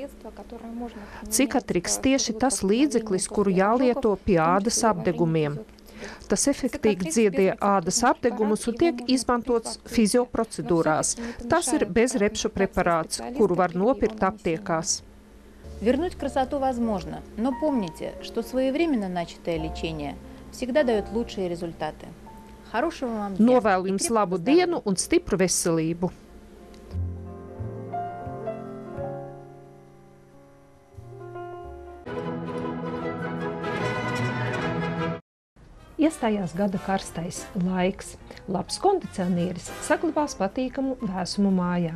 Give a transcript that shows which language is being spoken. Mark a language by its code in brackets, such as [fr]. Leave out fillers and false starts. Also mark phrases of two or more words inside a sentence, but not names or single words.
[lv] Cicatrix tieši tas līdzeklis, kuru jālieto pie ādas apdegumiem. Tas efektīgi dziedē ādas apdegumus un tiek izmantots fizioprocedūrās. Tas ir bezrepšu preparāts, kuru var nopirkt aptiekās. [ru] Вернуть красоту возможно, но помните, что своевременно начатое лечение всегда дает лучшие результаты. Хорошего вам дня! [lv] Novēlu jums labu dienu un stipru veselību! Iestājās gada karstais laiks. Labs kondicionieris saglabās patīkamu vēsumu mājā.